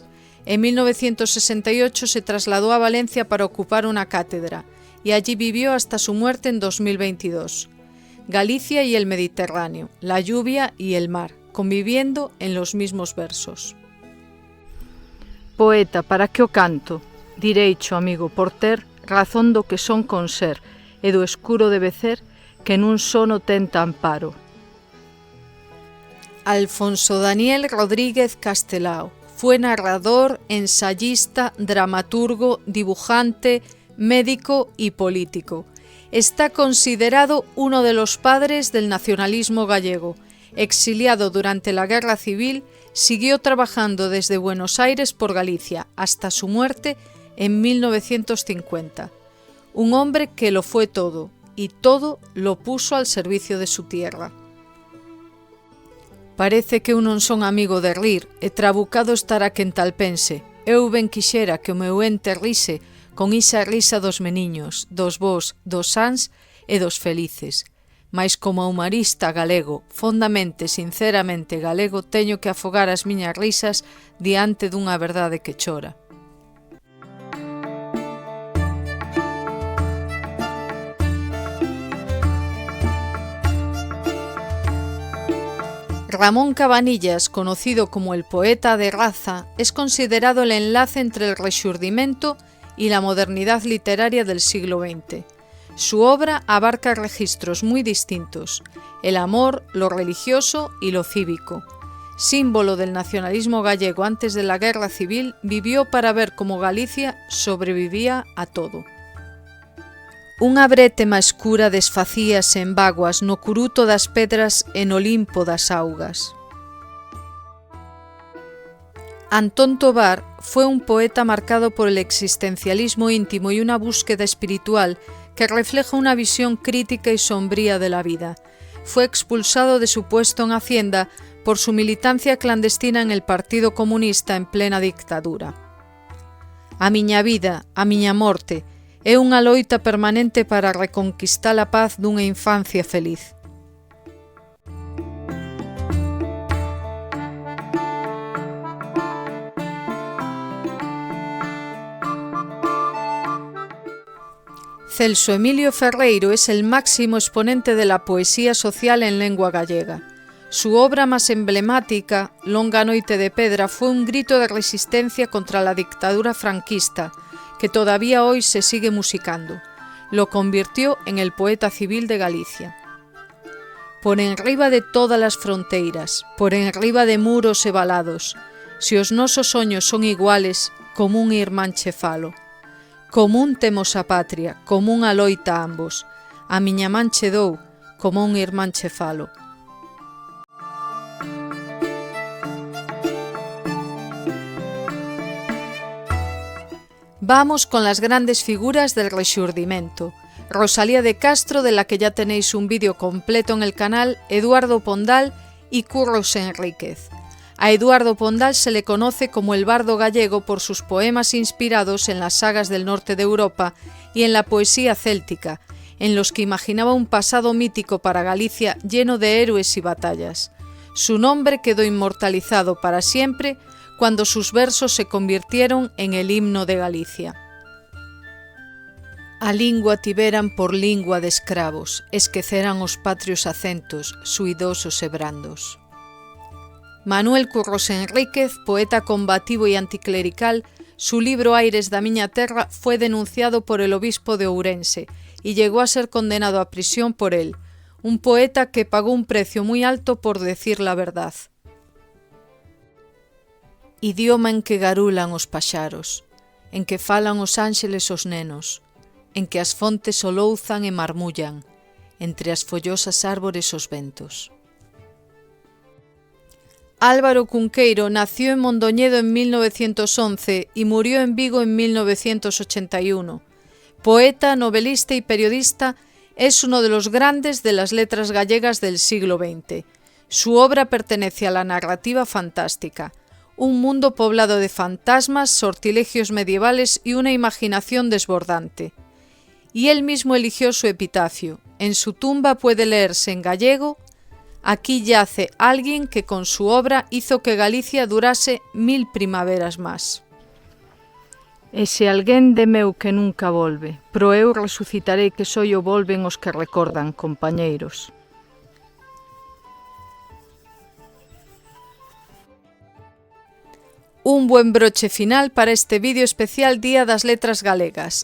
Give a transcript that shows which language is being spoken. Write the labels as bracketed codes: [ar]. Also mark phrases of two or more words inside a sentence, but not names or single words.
[es] En 1968 se trasladó a Valencia para ocupar una cátedra y allí vivió hasta su muerte en 2022. Galicia y el Mediterráneo, la lluvia y el mar, conviviendo en los mismos versos. [gl] Poeta, para que o canto? Direicho, amigo, por ter razón do que son con ser, e do escuro debe ser que nun sono tenta amparo. [es] Alfonso Daniel Rodríguez Castelao fue narrador, ensayista, dramaturgo, dibujante, médico y político. Está considerado uno de los padres del nacionalismo gallego. Exiliado durante la Guerra Civil, siguió trabajando desde Buenos Aires por Galicia hasta su muerte en 1950. Un hombre que lo fue todo, y todo lo puso al servicio de su tierra. [gl] Parece que eu non son amigo de rir, e trabucado estará quen tal pense. Eu ben quixera que o meu ente rise con isa risa dos meniños, dos vós, dos sans e dos felices. Mais como humorista galego, fondamente, sinceramente galego, teño que afogar as miñas risas diante dunha verdade que chora. [es] Ramón Cabanillas, conocido como el poeta de raza, es considerado el enlace entre el Rexurdimento y la modernidad literaria del siglo XX. Su obra abarca registros muy distintos: el amor, lo religioso y lo cívico. Símbolo del nacionalismo gallego antes de la Guerra Civil, vivió para ver cómo Galicia sobrevivía a todo. [gl] Unha brétema escura desfacíase en vaguas no curuto das pedras e no limpo das augas. [es] Antón Tobar fue un poeta marcado por el existencialismo íntimo y una búsqueda espiritual que refleja una visión crítica y sombría de la vida. fue expulsado de su puesto en Hacienda por su militancia clandestina en el Partido Comunista en plena dictadura. [gl] A miña vida, a miña morte, é unha loita permanente para reconquistar a paz dunha infancia feliz. [es] Celso Emilio Ferreiro es el máximo exponente de la poesía social en lengua gallega. Su obra más emblemática, Longa noite de pedra, fue un grito de resistencia contra la dictadura franquista, que todavía hoy se sigue musicando. Lo convirtió en el poeta civil de Galicia. [gl] Por enriba de todas las fronteiras, por enriba de muros e valados, se os nosos soños son iguales, como un irmán che falo. Común temos a patria, común a loita ambos. A miña man che dou, como un irmán che falo. [es] Vamos con las grandes figuras del Rexurdimento. Rosalía de Castro, de la que ya tenéis un vídeo completo en el canal, Eduardo Pondal y Curros Enríquez. A Eduardo Pondal se le conoce como el bardo gallego por sus poemas inspirados en las sagas del norte de Europa y en la poesía céltica, en los que imaginaba un pasado mítico para Galicia lleno de héroes y batallas. Su nombre quedó inmortalizado para siempre cuando sus versos se convirtieron en el himno de Galicia. [gl] A lingua tiveran por lingua de escravos, esqueceran os patrios acentos, suidosos e brandos. [es] Manuel Curros Enríquez, poeta combativo y anticlerical, su libro Aires da miña terra fue denunciado por el obispo de Ourense y llegó a ser condenado a prisión por él, un poeta que pagó un precio muy alto por decir la verdad. [gl] Idioma en que garulan os paxaros, en que falan os ánxeles os nenos, en que as fontes olouzan e marmullan, entre as follosas árbores os ventos. [es] Álvaro Cunqueiro nació en Mondoñedo en 1911 y murió en Vigo en 1981. Poeta, novelista y periodista, es uno de los grandes de las letras gallegas del siglo XX. Su obra pertenece a la narrativa fantástica, un mundo poblado de fantasmas, sortilegios medievales y una imaginación desbordante. Y él mismo eligió su epitafio. En su tumba puede leerse en gallego: aquí yace alguien que con su obra hizo que Galicia durase 1000 primaveras más. [gl] Ese alguén de meu que nunca volve, pro eu resucitarei que só o volven os que recordan, compañeiros. [es] Un buen broche final para este vídeo especial Día das Letras Galegas.